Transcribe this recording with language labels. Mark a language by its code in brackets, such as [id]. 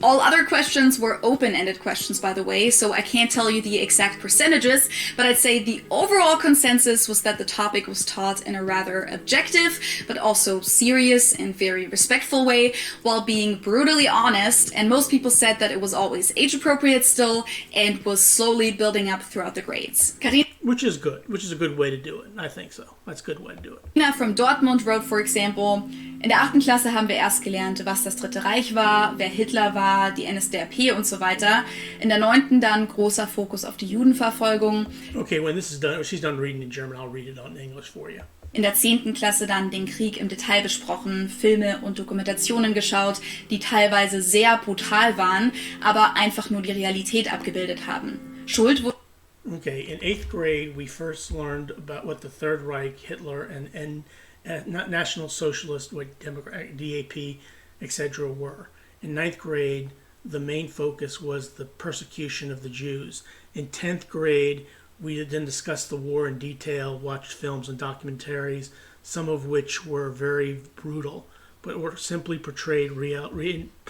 [en] All other questions were open-ended questions, by the way, so I can't tell you the exact percentages, but I'd say the overall consensus was that the topic was taught in a rather objective, but also serious and very respectful way, while being brutally honest, and most people said that it was always age-appropriate still, and was slowly building up throughout the grades. Which is good. Which is a good way to do it. I think so. That's a good way to do it. Nina from Dortmund wrote, for example, [de] in der 8. Klasse haben wir erst gelernt, was das Dritte Reich war, wer Hitler war, die NSDAP und so weiter. In der 9. dann großer Fokus auf die Judenverfolgung. [en] Okay, when this is done, she's done reading in German, I'll read it in English for you. [de] In der 10. Klasse dann den Krieg im Detail besprochen, Filme und Dokumentationen geschaut, die teilweise sehr brutal waren, aber einfach nur die Realität abgebildet haben. Schuld wurde... [en] Okay, in 8th grade, we first learned about what the Third Reich, Hitler, and National Socialist, what Democrat, DAP, etc. were. In 9th grade, the main focus was the persecution of the Jews. In 10th grade, we then discussed the war in detail, watched films and documentaries, some of which were very brutal, but were simply portrayed reality.